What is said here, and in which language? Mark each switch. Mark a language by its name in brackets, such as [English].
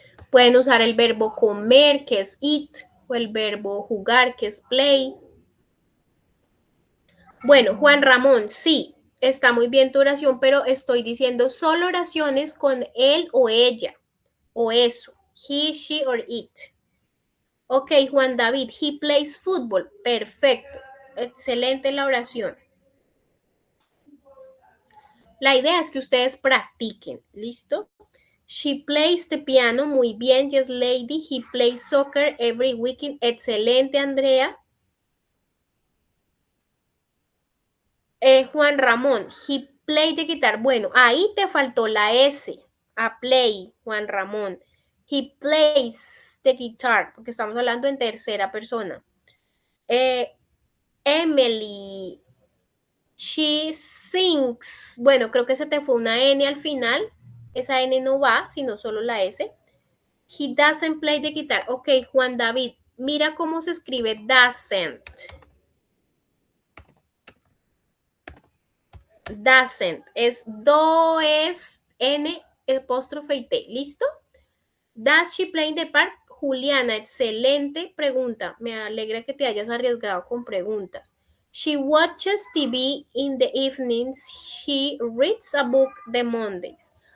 [Spanish] Pueden usar el verbo comer, que es eat, o el verbo jugar, que es play. Bueno, Juan Ramón, sí, está muy bien tu oración, pero estoy diciendo solo oraciones con él o ella, o eso, [English] he, she or it. Ok, Juan David, he plays football. [Spanish] Perfecto, excelente la oración. La idea es que ustedes practiquen, ¿listo? [English] She plays the piano, [Spanish] muy bien, [English] yes lady. He plays soccer every weekend. [Spanish] Excelente, Andrea. [English] Juan Ramón, he played the guitar. [Spanish] Bueno, ahí te faltó la S. A play, Juan Ramón. [English] He plays the guitar, [Spanish] porque estamos hablando en tercera persona. [English] Emily, she sings. [Spanish] Bueno, creo que se te fue una N al final. Esa N no va, sino solo la S. [English] He doesn't play the guitar. [Spanish] Ok, Juan David, mira cómo se escribe doesn't. Doesn't. Es do, es N, apóstrofe y T. ¿Listo? [English] Does she play in the park? [Spanish] Juliana, excelente pregunta. Me alegra que te hayas arriesgado con preguntas. [English] She watches TV in the evenings. She reads a book the Mondays.